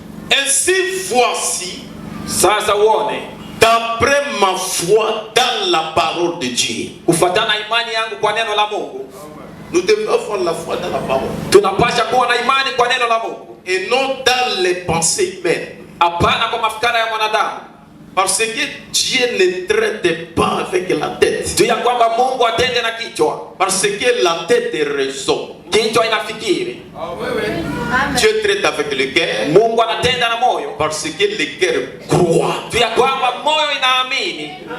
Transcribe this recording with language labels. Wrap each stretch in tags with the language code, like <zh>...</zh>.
<fr>ainsi voici,</fr> <sw>sasa uone</sw> <fr>d'après ma foi dans la parole de Dieu.</fr> <sw>kufatana imani yangu kwa neno la Mungu.</sw> <fr>Nous devons avoir la foi dans la parole</fr> <sw>Tunapasha kuwa na imani kwa neno la Mungu,</sw> <fr>et non dans les pensées humaines.</fr> <sw>hapana kwa mafikara ya mwanadamu.</sw> <fr>Parce que Dieu ne traite pas avec la tête.</fr> <sw>Juu ya kwamba Mungu atende na kichwa.</sw> <fr>Parce que la tête est raison.</fr> <sw>Kichwa inafikiri.</sw> <fr>Dieu traite avec le cœur.</fr> <sw>Mungu anatenda na moyo.</sw> <fr>Parce que le cœur croit.</fr> <sw>Juu ya kwamba moyo inaamini.</sw>